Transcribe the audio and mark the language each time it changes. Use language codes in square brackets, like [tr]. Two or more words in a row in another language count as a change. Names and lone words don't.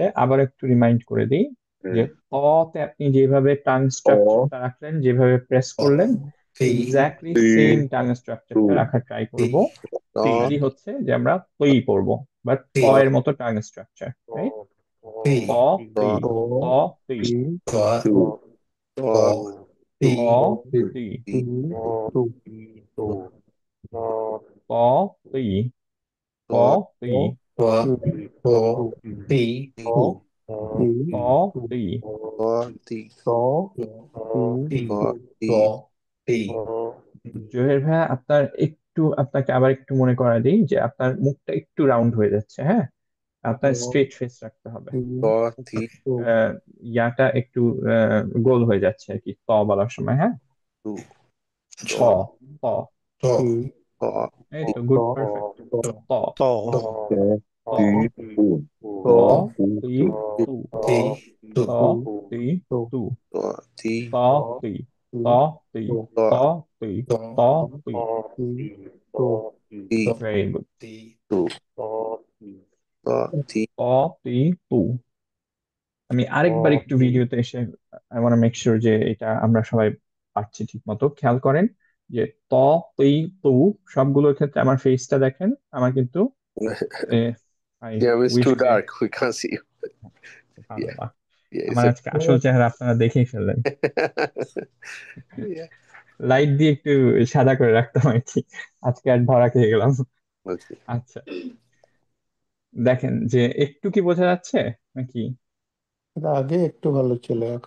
[bn] আবার একটু রিমাইন্ড করে দিই যে তে আপনি যেভাবে [en] tongue structure [bn] রাখলেন, যেভাবে প্রেস করলেন, টি [en] exactly same tongue structure রাখার ট্রাই করব। টি খালি হচ্ছে যে আমরা পই পড়বো, বাট প টি এর মতো tongue structure, right? টি প তি প তি ট ট টি প তি টি প তি ট প তি ট ট টি টু প তি ট তি টি ট তি ট টি [bn] জহির ভাইয়া, আপনাকে আবার একটু মনে করা দিই যে আপনার মুখটা একটু রাউন্ড হয়ে যাচ্ছে, হ্যাঁ? আপনার [en] straight face [bn] রাখতে হবে। ট তি আহ, ইয়াটা একটু গোল হয়ে যাচ্ছে আর কি ত বলার সময়, হ্যাঁ? টু প প ট ট এই তো, [en] good, perfect. [bn] প ত প প তি তু টি টু প তি তু ট তি প তি প তি ট প তি প তি। তি [en] Very good. টি টু ট তি প তি তু। [bn] আমি আরেকবার একটু ভিডিওতে এসে [en] I want make sure [bn] যে এটা আমরা সবাই পাচ্ছি ঠিক মতো। খেয়াল করেন যে ত তি তু সবগুলোর ক্ষেত্রে আমার ফেসটা দেখেন, আমার কিন্তু আই [en] Yeah, it's উইশ too [bn] যে [en] dark. We can't see you. Yeah, [ar] سبحان الله, [en] yeah, it's [bn] আমার আজকে আসল চেহারা আপনারা দেখেই ফেললেন। [en] yeah. [bn] লাইট দিয়ে একটু সাদা করে রাখতাম আর কি, আজকে আর ধরা খেয়ে গেলাম। [en] Okay. [bn] আচ্ছা, দেখেন যে একটু কি বোঝা যাচ্ছে নাকি? আগে একটু ভালো ছিল, এখন